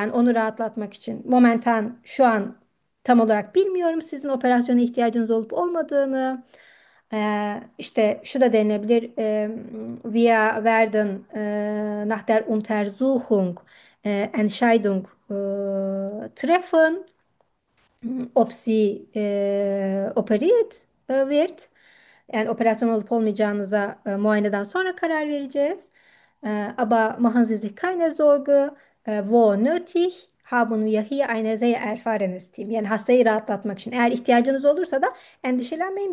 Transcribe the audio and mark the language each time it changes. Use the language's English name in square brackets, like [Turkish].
[Turkish] Yani onu rahatlatmak için. Momentan şu an tam olarak bilmiyorum sizin operasyona ihtiyacınız olup olmadığını. İşte şu da denilebilir. [German] Wir werden nach der Untersuchung Entscheidung treffen, ob sie operiert wird. [Turkish] Yani operasyon olup olmayacağınıza muayeneden sonra karar vereceğiz. [German] Aber machen Sie sich keine Sorge, wo nötig, haben wir hier eine sehr erfahrenes Team. [Turkish] Yani hastayı rahatlatmak için. Eğer ihtiyacınız olursa da endişelenmeyin.